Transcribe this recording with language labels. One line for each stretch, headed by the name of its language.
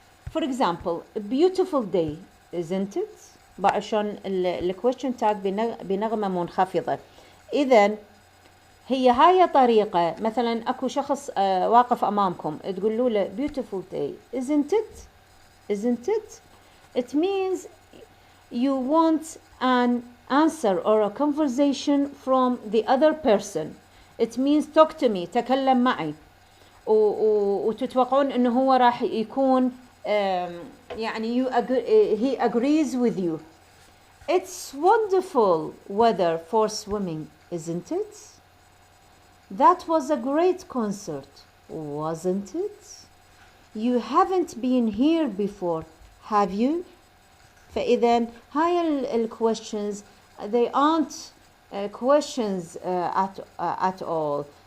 English: For example, a beautiful day, isn't it?
Arabic: بعد شلون الquestion tag بنغمة منخفضة. إذن هي هاي طريقة. مثلا أكو شخص واقف أمامكم تقولوا له
English: beautiful day, isn't it? Isn't it? It means you want an answer or a conversation from the other person. It means talk to me,
Arabic: تكلم معي. وتتوقعون انه هو راح يكون يعني
English: he agrees with you. It's wonderful weather for swimming, isn't it? That was a great concert, wasn't it? You haven't been here before, have you?
Arabic: فإذا هاي
English: questions they aren't questions at all.